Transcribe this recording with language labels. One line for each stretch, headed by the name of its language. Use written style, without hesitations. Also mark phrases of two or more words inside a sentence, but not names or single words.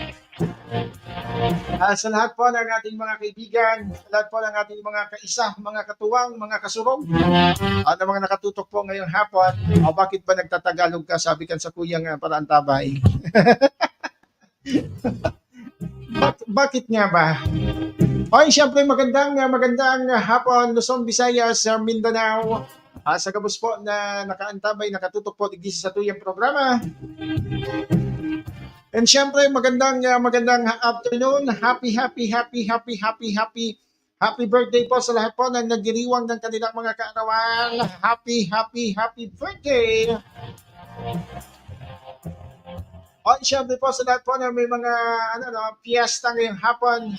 Filipino: Sa lahat po ng ating mga kaibigan, sa lahat po ng ating mga kaisa, mga katuwang, mga kasurong, at mga nakatutok po ngayong hapon. Bakit ba nagtatagalog ka?
Bikol: Sabi kan sa kuyang paraan tabay.
Filipino: Bakit nga ba? Okay, siyempre magandang hapon, Luzon, Visayas, Mindanao.
Bikol: Sa gabos po na nakaantabay, nakatutok po digdi sa tuyang programa.
Filipino: And siyempre magandang afternoon.
English: Happy birthday
Filipino: po sa lahat po na nagdiriwang ng kanilang mga kaarawan.
English: Happy birthday.
Filipino: O siyempre po sa lahat po na may mga fiesta ngayong hapon.